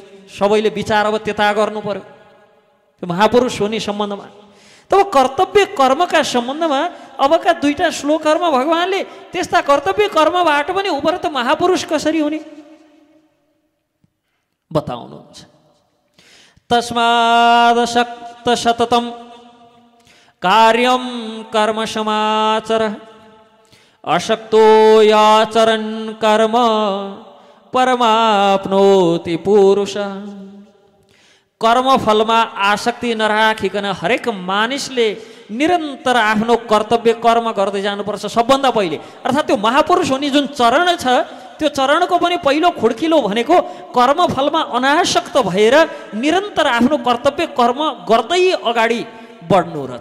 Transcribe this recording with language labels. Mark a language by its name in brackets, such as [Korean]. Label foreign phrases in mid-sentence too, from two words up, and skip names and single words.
[Nepali] सबैले विचार अब त्यता गर्नु पर्यो त्यो महापुरुष हुने सम्बन्धमा। तब कर्तव्य कर्मका सम्बन्धमा अबका दुईटा श्लोकहरूमा भगवानले त्यस्ता कर्तव्य कर्मबाट पनि उपरत महापुरुष कसरी हुने बताउनुहुन्छ। [Sanskrit] तस्मादशक्त सततं कार्यं कर्म समाचर, अशक्तो याचरन् कर्म परमाप्नोति पुरुष। [Nepali] कर्मफलमा आसक्ति नराखिकन हरेक मानिसले निरन्तर आफ्नो कर्तव्य कर्म गर्दै जानुपर्छ सबभन्दा पहिले। अर्थात् त्यो महापुरुष हुने जुन चरण छ त्यो चरणको पनि पहिलो खुड्किलो भनेको कर्मफलमा अनासक्त भएर निरन्तर आफ्नो कर्तव्य कर्म गर्दै अगाडि बढ्नु रहेछ।